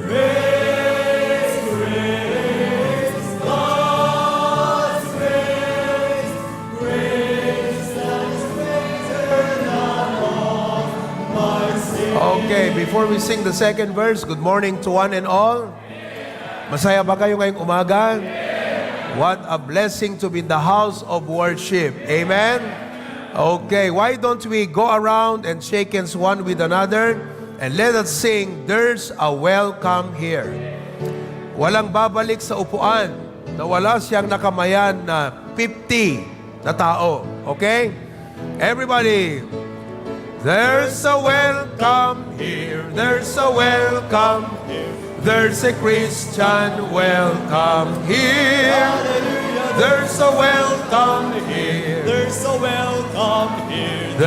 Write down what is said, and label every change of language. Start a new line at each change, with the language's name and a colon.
English: Grace, grace, God's grace, grace that is greater than all my sin. Okay, before we sing the second verse, good morning to one and all.
Filipino: Masaya ba kayo ngayong umaga?
English: What a blessing to be in the house of worship. Amen? Okay, why don't we go around and shake hands one with another and let us sing, There's a Welcome Here.
Filipino: Walang babalik sa upuan na wala siyang nakamayan na 50 na tao.
English: Okay? Everybody, there's a welcome here. There's a welcome here. There's a Christian welcome here. There's a welcome here. There's a welcome here.